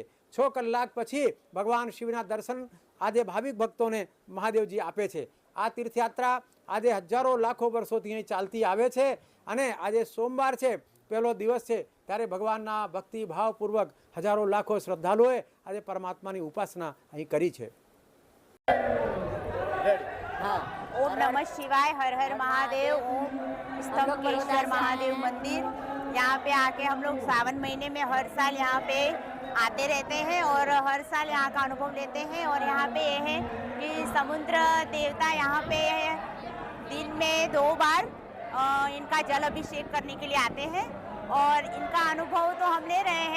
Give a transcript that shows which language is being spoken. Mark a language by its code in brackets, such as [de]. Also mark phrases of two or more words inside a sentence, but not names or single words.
[gu] 6 કલાક પછી ભગવાન શિવના દર્શન આજે ભાવિક ભક્તોને મહાદેવજી આપે છે। આ તીર્થયાત્રા આજે હજારો લાખો વર્ષોથી અહીં ચાલતી આવે છે અને આજે સોમવાર છે, પહેલો દિવસ છે, ત્યારે ભગવાનના ભક્તિ ભાવપૂર્વક હજારો લાખો શ્રદ્ધાળુઓએ આજે પરમાત્માની ઉપાસના અહીં કરી છે। [sa] ओम नमः शिवाय, हर हर महादेव। [hi] ओम स्तंभेश्वर महादेव मंदिर, यहाँ पे आके हम लोग सावन महीने में हर साल यहाँ पे आते रहते हैं और हर साल यहाँ का अनुभव लेते हैं। और यहाँ पे ये है कि समुद्र देवता यहाँ पे दिन में 2 बार इनका जल अभिषेक करने के लिए आते हैं और इनका अनुभव तो हम ले रहे हैं।